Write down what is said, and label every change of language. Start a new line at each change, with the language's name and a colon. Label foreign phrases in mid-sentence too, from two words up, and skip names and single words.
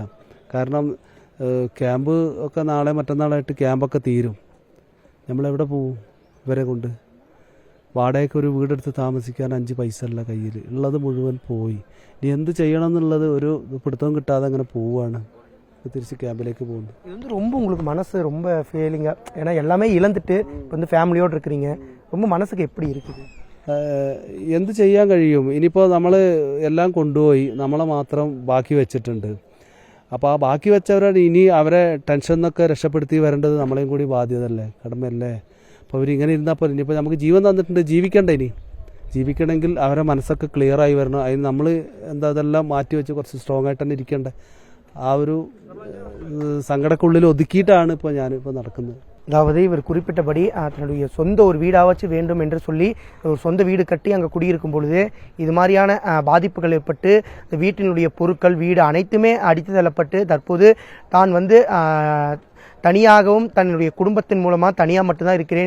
Malayalam: കാരണം ക്യാമ്പ് ഒക്കെ നാളെ മറ്റന്നാളായിട്ട് ക്യാമ്പൊക്കെ തീരും. നമ്മളെവിടെ പോവും ഇവരെ കൊണ്ട്? വാടകയ്ക്ക് ഒരു വീടെടുത്ത് താമസിക്കാൻ 5 പൈസ അല്ല കയ്യിൽ ഉള്ളത്, മുഴുവൻ പോയി. ഇനി എന്ത് ചെയ്യണം എന്നുള്ളത് ഒരു പിടുത്തവും കിട്ടാതെ അങ്ങനെ പോവുകയാണ്. തിരിച്ച് ക്യാമ്പിലേക്ക് പോകുന്നു.
Tamil: இது வந்து ரொம்ப உங்களுக்கு மனசு ரொம்ப ஃபீலிங்காக, ஏன்னா எல்லாமே இழந்துட்டு இப்போ வந்து ஃபேமிலியோடு இருக்கிறீங்க. ரொம்ப மனசுக்கு எப்படி இருக்குது?
Malayalam: എന്ത് ചെയ്യാൻ കഴിയും? ഇനിയിപ്പോൾ നമ്മൾ എല്ലാം കൊണ്ടുപോയി, നമ്മളെ മാത്രം ബാക്കി വെച്ചിട്ടുണ്ട്. അപ്പോൾ ആ ബാക്കി വെച്ചവരാണ് ഇനി അവരെ ടെൻഷൻ എന്നൊക്കെ രക്ഷപ്പെടുത്തി വരേണ്ടത് നമ്മളെയും കൂടി ബാധ്യതയല്ലേ, കടമയല്ലേ. അപ്പോൾ അവരിങ്ങനെ ഇരുന്നപ്പോൾ ഇനിയിപ്പോൾ നമുക്ക് ജീവൻ തന്നിട്ടുണ്ട്, ജീവിക്കണ്ടേ? ഇനി ജീവിക്കണമെങ്കിൽ അവരെ മനസ്സൊക്കെ ക്ലിയർ ആയി വരണം. അതിന് നമ്മൾ അതെല്ലാം മാറ്റി വെച്ച് കുറച്ച് സ്ട്രോങ് ആയിട്ട് തന്നെ ഇരിക്കണ്ടേ. ആ ഒരു സങ്കടക്കുള്ളിൽ ഒതുക്കിയിട്ടാണ് ഇപ്പോൾ ഞാനിപ്പോൾ நடക്കുന്നത്.
Tamil: அதாவது இவர் குறிப்பிட்டபடி தன்னுடைய சொந்த ஒரு வீடாச்சு வேண்டும் என்று சொல்லி ஒரு சொந்த வீடு கட்டி அங்கே குடியிருக்கும் பொழுது இது மாதிரியான பாதிப்புகள் ஏற்பட்டு வீட்டினுடைய பொருட்கள் வீடு அனைத்துமே அடித்து தள்ளப்பட்டு தற்போது தான் வந்து தனியாகவும் தன்னுடைய குடும்பத்தின் மூலமாக தனியாக மட்டும்தான் இருக்கிறேன்.